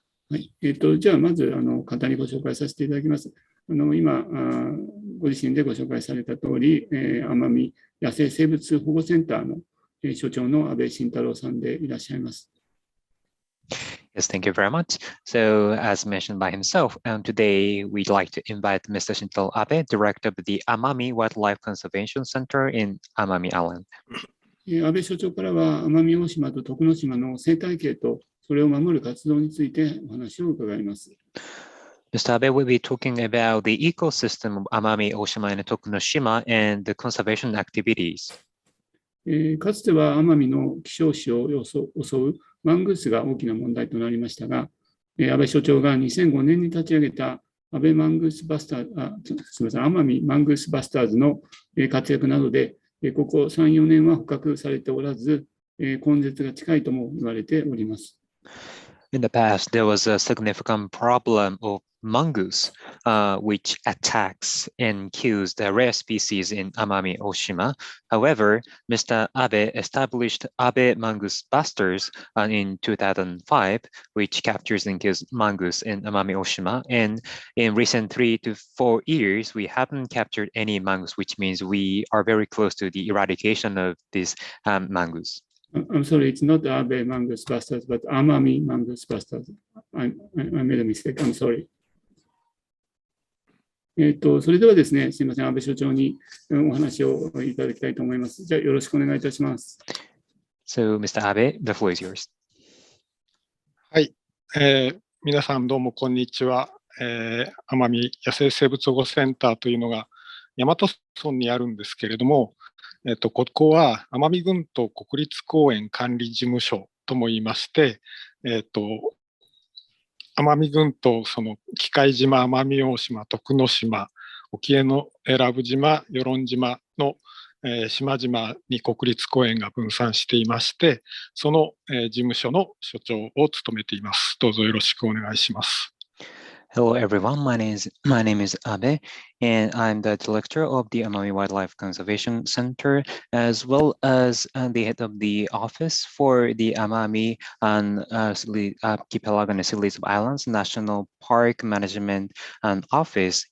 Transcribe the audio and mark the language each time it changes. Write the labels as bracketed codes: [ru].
[ja] はい、じゃあまず簡単にご紹介させていただきます。今ご自身でご紹介された通り、奄美野生生物保護センターの所長の安倍慎太郎さんでいらっしゃいます。 [en] Yes, thank you very much. So, as mentioned by himself, today we'd like to invite Mr. Shintaro Abe, Director of the Amami Wildlife Conservation Center in Amami Island. [ja] 安倍所長からは奄美大島と徳之島の生態系とそれを守る活動についてお話を伺います。 [en] Mr. Abe will be talking about the ecosystem of Amami-Oshima and Tokunoshima and the conservation activities. [ja] かつては奄美の希少種を襲うマングースが大きな問題となりましたが、安倍所長が2005年に立ち上げた奄美マングースバスターズの活躍などで、ここ3、4年は捕獲されておらず、根絶が近いとも言われております。 [en] In the past, there was a significant problem of mongoose, which attacks and kills the rare species in Amami-Oshima. However, Mr. Abe established Abe Mongoose Busters in 2005, which captures and kills mongoose in Amami-Oshima. And in recent 3 to 4 years, we haven't captured any mongoose, which means we are very close to the eradication of this mongoose. I'm sorry, it's not Abe Mongoose Busters, but Amami Mongoose Busters. I made a mistake. I'm sorry. [ja] それではですね、すみません、安倍所長にお話をいただきたいと思います。じゃあ、よろしくお願いいたします。 [en] So, Mr. Abe, the floor is yours. [ja] はい、皆さんどうもこんにちは。奄美野生生物保護センターというのが大和村にあるんですけれども、ここは奄美群島国立公園管理事務所とも言いまして、奄美群島、その喜界島、奄美大島、徳之島、沖永良部島、与論島の、島々に国立公園が分散していまして、その、事務所の所長を務めています。どうぞよろしくお願いします。 [en] Hello, everyone. My name is Abe, and I'm the director of the Amami Wildlife Conservation Center, as well as the head of the office for the Amami and Archipelago and Series of Islands National Park Management and Office.